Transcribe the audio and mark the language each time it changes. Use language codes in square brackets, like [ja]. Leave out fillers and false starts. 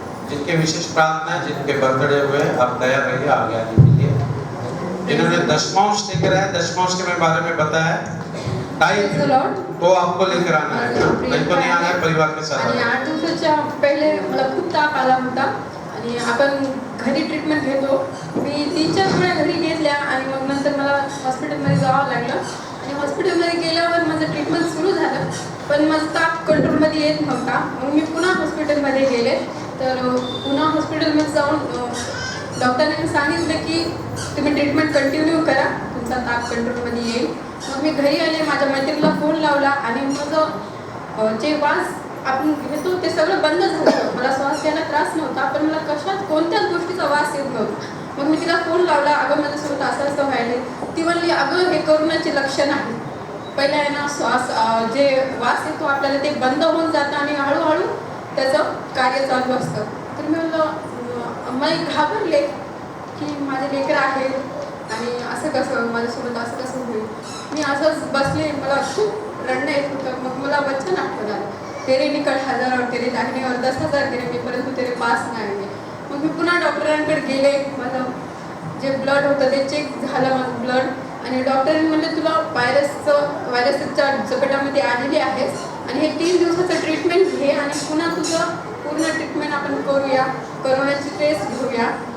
[hi] जिनके विशेष प्रार्थना है, जिनके बर्थडे हुए, आप तैयार रहिए आगे आने के लिए। जिन्होंने दशमांश लेकर आए, दशमांश के मैं बारे में बताया, तो आपको लेकर आना है, नहीं तो नहीं आना है, परिवार के साथ। [mr] आणि 8 दिवसाच्या पहिले मला खूप ताप आला होता आणि आपण घरी ट्रीटमेंट घेतो, मी 3-4 वेळा घरी घेतल्या आणि मग नंतर मला हॉस्पिटलमध्ये जावं लागलं आणि हॉस्पिटलमध्ये गेल्यावर माझं ट्रीटमेंट सुरू झालं, पण माझा ताप कंट्रोलमध्ये येत नव्हता। मग मी पुन्हा हॉस्पिटलमध्ये गेले, तर पुन्हा हॉस्पिटलमध्ये जाऊन डॉक्टरांनी सांगितलं की तुम्ही ट्रीटमेंट कंटिन्यू करा, तुमचा ताप कंट्रोलमध्ये येईल। मग मी घरी आले, माझ्या मैत्रिणीला फोन लावला आणि माझं जे वास आपण घेतो ते सगळं बंद झालं। मला श्वास घ्यायला त्रास नव्हता, पण मला कशात कोणत्याच गोष्टीचा वास येत नव्हता। मग मी तिला फोन लावला, अगं माझ्यासोबत असं असं व्हायले। ती म्हणली, अगं हे कोरोनाचे लक्षण आहे, पहिला आहे ना श्वास जे वास येतो आपल्याला ते बंद होऊन जातं आणि हळूहळू त्याचं कार्य चालू असतं। तर मी म्हणलं, मी घाबरले की माझे लेकर आहेत आणि असं कसं माझ्यासोबत असं कसं होईल। मी असंच बसले, मला खूप रडणं येत होतं। मग मला वचन आठवण आलं, [hi] तेरे निकट 1000 और तेरे दाहिने और 10,000 गिरेंगे परंतु तेरे पास नाही आएंगे। [mr] मग मी पुन्हा डॉक्टरांकडे गेले, माझं जे ब्लड होतं ते चेक झालं माझं ब्लड, आणि डॉक्टरांनी म्हणले तुला व्हायरसच्या झपेटामध्ये आलेली आहेस आणि हे 3 दिवसाचं ट्रीटमेंट घे आणि पुन्हा तुझं पूर्ण ट्रीटमेंट आपण करूया, कोरोनाची टेस्ट घेऊया।